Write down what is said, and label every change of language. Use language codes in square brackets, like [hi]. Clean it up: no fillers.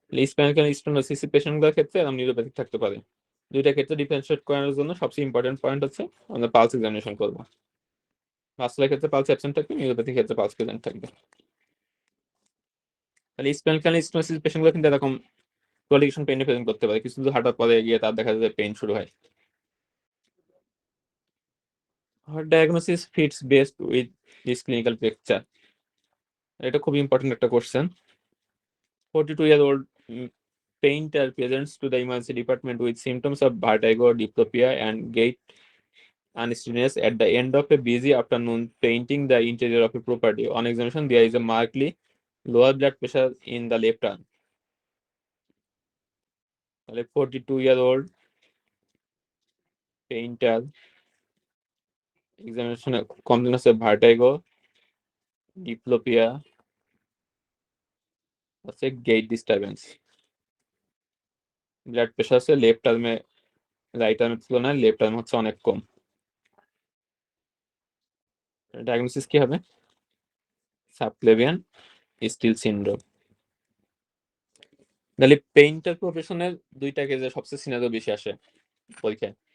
[bn] Spinal canal stenosis পেশেন্টগুলোর ক্ষেত্রে এরকম neuropathic থাকতে পারে। দুইটা ক্ষেত্রে ডিফারেন্সিয়েট করার জন্য সবচেয়ে ইম্পর্টেন্ট পয়েন্ট হচ্ছে আমরা পালস এক্সামিনেশন করব। ভাস্কুলার ক্ষেত্রে পালস অ্যাবসেন্ট থাকবে, নিউরোপ্যাথিক ক্ষেত্রে পালস প্রেজেন্ট থাকবে। তাহলে স্পাইনাল ক্যানাল স্টেনোসিস পেশেন্টগুলো কিন্তু এরকম প্রলিগেশন পেইনে প্রেজেন্ট করতে পারে, কিছু দূর হাঁটার পরে গিয়ে তার দেখা যায় পেইন শুরু হয়। [en] Her diagnosis fits best with this clinical picture. [bn] এটা খুব ইম্পর্টেন্ট একটা question. [en] 42-year-old painter presents to the emergency department with symptoms of vertigo, diplopia, and gait unsteadiness at the end of a busy afternoon painting the interior of a property. On examination, there is a markedly lower blood pressure in the left arm. 42-year-old painter examination complaint হচ্ছে vertigo, diplopia, হচ্ছে gait disturbance. [bn] Blood pressure আছে left আর্মে, right আর্মের তুলনায় left arm হচ্ছে অনেক কম। Diagnosis কি হবে? Subclavian still syndrome. তাহলে painter প্রফেশনের দুইটা কেজে সবচেয়ে সিনারিও বেশি আসে পরীক্ষায়।